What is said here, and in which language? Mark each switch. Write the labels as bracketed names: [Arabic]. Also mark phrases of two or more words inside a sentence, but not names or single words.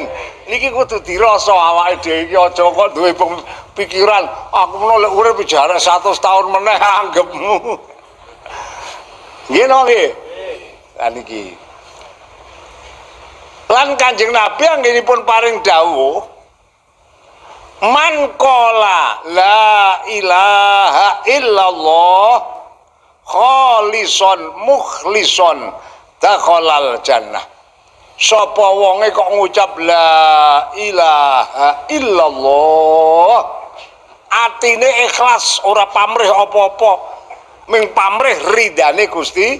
[Javanese] Niki kudu dirasa awake dhewe iki aja kok duwe pikiran aku menawa lek urip jarak 100 tahun meneh anggapmu. Nggih napa nggih? Lah niki. Lan Kanjeng Nabi anggenipun paring dawuh [Arabic] من قال لا إله إلا الله خالصا مخلصا دخل الجنة. [Javanese] Sapa wonge kok ngucap [Arabic] لا إله إلا الله [Javanese] atine ikhlas ora pamrih apa-apa ming pamrih ridane Gusti.